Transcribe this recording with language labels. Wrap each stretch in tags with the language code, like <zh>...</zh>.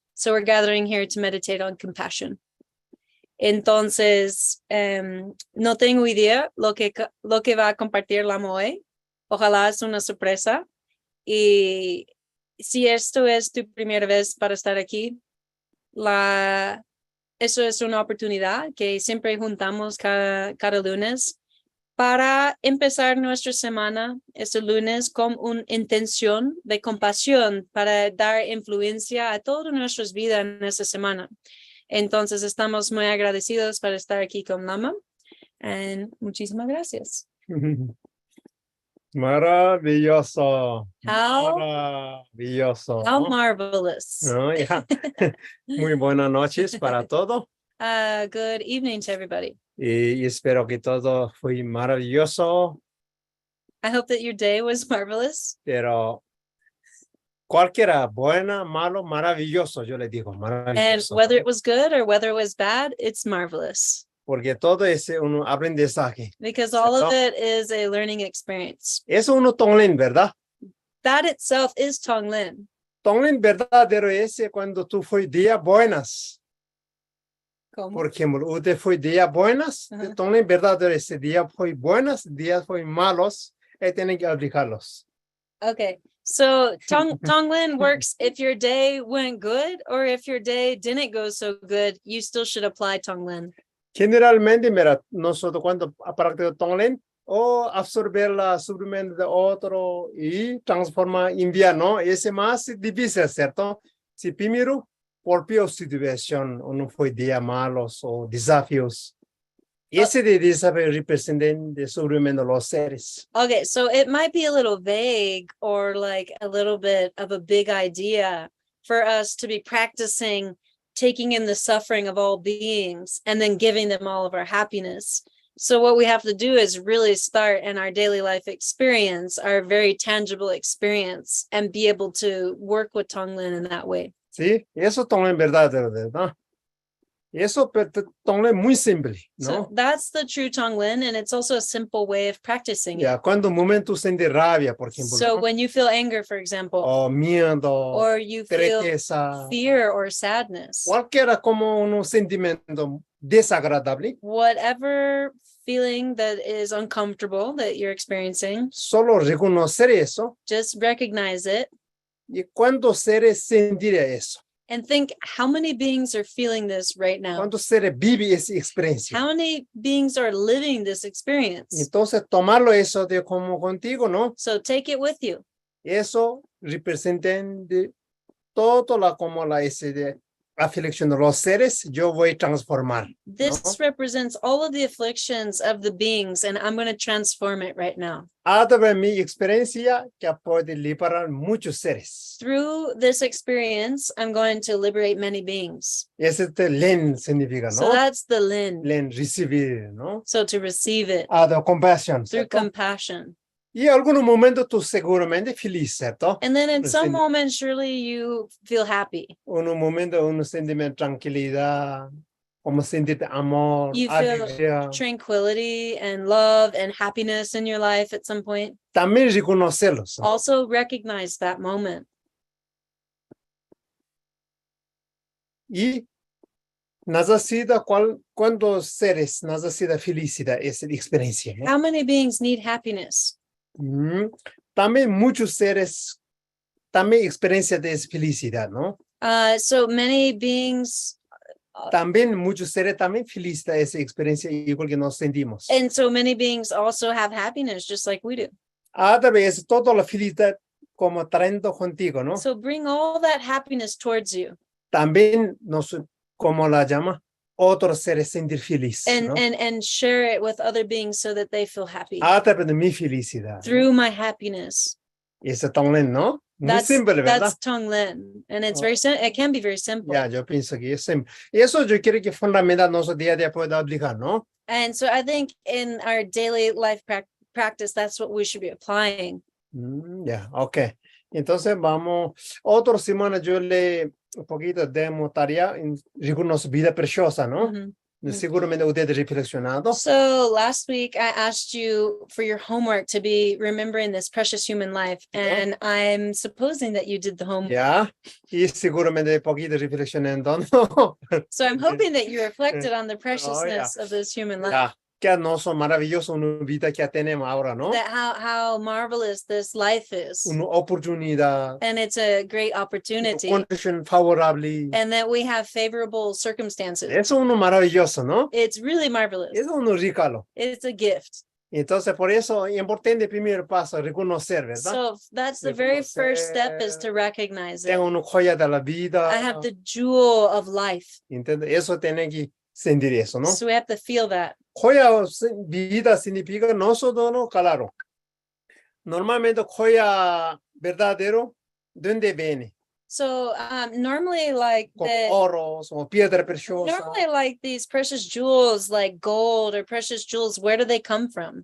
<en>So we're gathering here to meditate on compassion.</en> <es>Entonces, no tengo idea lo que va a compartir Lama hoy. Ojalá es una sorpresa. Y si esto es tu primera vez para estar aquí, Eso es una oportunidad que siempre juntamos cada lunes para empezar nuestra semana este lunes con una intención de compasión para dar influencia a todas nuestras vidas en esta semana. Entonces estamos muy agradecidos para estar aquí con Lama. Y muchísimas gracias. Maravilloso.</es> <en>How</en> <es>Maravilloso.</es> <en>marvelous.</en> <es>No, ya. Muy buenas noches para todos.</es> <en>Good evening to everybody.</en> <es>Y espero que todo fue maravilloso,</es> <en>I hope that your day was marvelous.</en> <es>pero cualquiera, buena, malo, maravilloso, yo le digo,</es> <en>And</en> <es>maravilloso.</es> <en>whether it was good or whether it was bad, it's marvelous.</en> <es>Porque todo es un aprendizaje.</es> <en>Because all of</en> <es>¿Cierto?</es> <en>it is a learning experience.</en> <es>Es uno Tonglen, ¿verdad?</es> <en>That itself is Tonglen.</en> <es>Tonglen verdadero es cuando tú fue día buenas. ¿Cómo? Por ejemplo, usted fue día buenas, Ajá. Tonglen verdadero ese día fue buenas, días fue malos, y tienen que aplicarlos.</es> <en>Okay. So Tonglen works if your day went good or if your day didn't go so good, you still should apply Tonglen.</en> <es>Generalmente, mira, nosotros cuando practicamos Tonglen, o absorber la sufrimiento de otro y transformar invierno, es más difícil, ¿cierto? Si primero, por peor situación, uno fue día malos o desafíos. Ese de desafío representa el sufrimiento de los seres.</es> <en>Okay, so it might be a little vague or like a little bit of a big idea for us to be practicing taking in the suffering of all beings and then giving them all of our happiness. So what we have to do is really start in our daily life experience, our very tangible experience, and be able to work with Tonglen in that way.</en> <es>Sí, eso Tonglen verdadero, ¿verdad? Eso Tonglen muy simple,</es> <en>So</en> <es>¿no?</es> <en>that's the true Tonglen, and it's also a simple way of practicing it.</en> <es>Ya, cuando un momento siente rabia, por ejemplo,</es> <en>So</en> <es>¿no?</es> <en>when you feel anger, for example,</en> <es>O miedo,</es> <en>or you feel</en> <es>tristeza,</es> <en>fear or sadness,</en> <es>cualquiera como un sentimiento desagradable,</es> <en>whatever feeling that is uncomfortable that you're experiencing,</en> <es>solo reconocer eso</es> <en>just recognize it</en> <es>y cuántos seres sentirá eso,</es> <en>and think how many beings are feeling this right now?</en> <es>cuántos seres vive esa experiencia.</es> <en>How many beings are living this experience?</en> <es>Entonces tomarlo eso de como contigo, ¿no?</es> <en>So take it with you.</en> <es>Eso representa de todo la como la ese de aflicción de los seres, yo voy a transformar.</es> <en>This represents all of the afflictions of the beings, and I'm going to transform it right now.</en> <es>A través de mi experiencia que puede liberar muchos seres.</es> <en>Through this experience, I'm going to liberate many beings.</en> <es>Ese len significa,</es> <en>So</en> <es>¿no?</es> <en>that's the Lin.</en> <es>Len recibir, ¿no?</es> <en>So to receive it</en> <es>De compasión,</es> <en>through</en> <es>¿cierto?</es> <en>compassion.</en> <es>Y en algunos momentos tú seguramente feliz, ¿cierto?</es> <en>And then in some</en> <es>Recién-</es> <en>moments, surely you feel happy.</en> <es>En un momento uno siente tranquilidad, como sentir amor,</es> <en>You feel</en> <es>alegría.</es> <en>tranquility and love and happiness in your life at some point.</en> <es>También reconocerlos. ¿no? Also recognize that moment. Y necesita cuántos seres necesita felicidad esa experiencia. ¿no?</es> <en>How many beings need happiness?</en> <es>También muchos seres, también experiencia de felicidad, ¿no?</es> <en>So many beings,</en> <es>También muchos seres también felicidad esa experiencia igual que nos sentimos.</es> <en>and so many beings also have happiness just like we do.</en> <es>A través toda la felicidad como trayendo contigo, ¿no?</es> <en>So bring all that happiness towards you</en> <es>También nos, como la llama, otros seres sentir feliz,</es> <en>and</en> <es>¿no?</es> <en>and share it with other beings so that they feel happy</en> <es>A través de mi felicidad. ¿no?</es> <en>through my happiness.</en> <es>Y ese también, ¿no? Muy</es> <en>That's</en> <es>simple, ¿verdad?</es> <en>that's Tonglen, and it's Oh. very it can be very simple.</en> <es>Ya, yo pienso que es simple. Y eso yo quiero que fundamental nuestro día a día pueda aplicar, ¿no?</es> <en>And so I think in our daily life practice, that's what we should be applying.</en> <es>Ya, ok. Entonces vamos, otra semana yo le un poquito de tarea en algunas vida preciosa, ¿no? Mhm. Seguramente usted ha reflexionado.</es> <en>So last week I asked you for your homework to be remembering this precious human life, and I'm supposing that you did the homework.</en> <es>Ya, y seguramente un poquito reflexionando, ¿no?</es> <en>So I'm hoping that you reflected on the preciousness of this human life.</en> <es>Ya, qué hermoso, maravilloso una vida que tenemos ahora, ¿no?</es> <en>that how marvelous this life is.</en> <es>Una oportunidad,</es> <en>And it's a great</en> <es>una</es> <en>opportunity.</en> <es>condición favorable.</es> <en>And that we have favorable circumstances.</en> <es>Eso es uno maravilloso, ¿no?</es> <en>It's really marvelous.</en> <es>Eso es un regalo.</es> <en>It's a gift.</en> <es>Entonces, por eso es importante el primer paso, reconocer, ¿verdad?</es> <en>So that's the very first step is to recognize it.</en> <es>Tengo una joya de la vida.</es> <en>I have the jewel of life.</en> <es>¿Entiendes? Eso tiene que sentir eso, ¿no?</es> <en>So we have to feel that.</en> <es>Joya vida significa nosotros, ¿no? Claro. Normalmente joya verdadero, ¿de dónde viene?</es> <en>So normally like</en> <es>Como oro, como piedra preciosa.</es> <en>normally like these precious jewels like gold or precious jewels, where do they come from?</en>